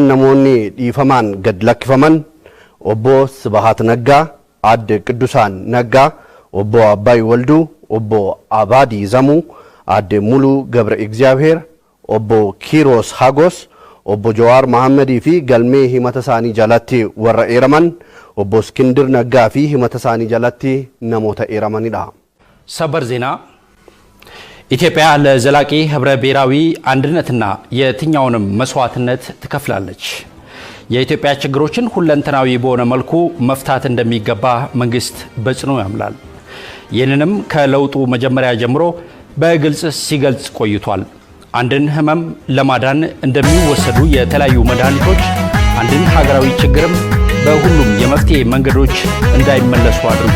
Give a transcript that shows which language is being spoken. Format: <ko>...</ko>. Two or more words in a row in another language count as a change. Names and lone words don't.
<om>namoonni dhiifamaan gad lakkifaman obbo Sibahat Naggaa adde Qidusaan Naggaa obbo Abbay Waldu obbo Abadi Zamuu adde Mulu Gabre Egziyaabeer obbo Kiros Hagos obbo Jawaar Mohaammed fi galmee himata isaanii jalatti warra eeraman obbo Iskindir Naggaa fi himata isaanii jalatti namoota eeramanidha.</om> <am>ሰበር ዜና ኢትዮጵያ ለዘላቂ ህብረ ብሔራዊ አንድነትና የትኛውንም መስዋዕትነት ትከፍላለች። የኢትዮጵያ ችግሮችን ሁለንተናዊ በሆነ መልኩ መፍታት እንደሚገባ መንግስት በጽኑ ያምናል። ይህንንም ከለውጡ መጀመሪያ ጀምሮ በግልጽ ሲገልጽ ቆይቷል። አንድን ህመም ለማዳን እንደሚወሰዱ የተለያዩ መድኃኒቶች አንድን ሀገራዊ ችግርም በሁሉም የመፍትሄ መንገዶች እንዳይመለሱ አድርጎ</am>